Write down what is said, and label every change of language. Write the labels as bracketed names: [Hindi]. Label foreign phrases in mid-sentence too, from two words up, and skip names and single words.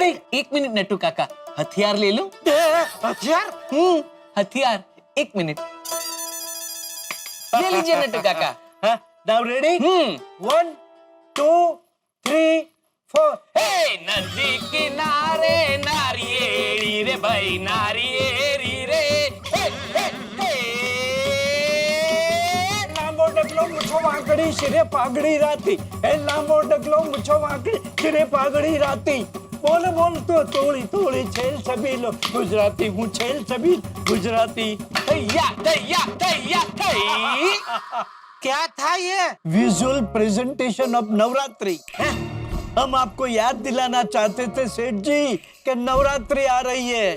[Hindi] 1 मिनट नट्टू काका, हथियार ले लो। हथियार? हथियार एक मिनट, ये लीजिए नट्टू काका। [English] Now ready? 1 2 3 4. [Gujarati] હે નદી કિનારે નારિયેરી રે ભાઈ નારિયેરી રે, હે, હે, હે। લાંબો ડગલો મૂછો વાંકડી શિરે પાઘડી રાતી, એ લાંબો ડગલો મૂછો વાંકડી શિરે પાઘડી રાતી। બોલ બોલ તો તોડી તોડી છેલ છબીલો ગુજરાતી હું, છેલ છબીલ ગુજરાતી। दैया दैया दैया दै। [Hindi] क्या था ये? [English] visual presentation of [Hindi] नवरात्रि। हम आपको याद दिलाना चाहते थे सेठ जी कि नवरात्रि आ रही है।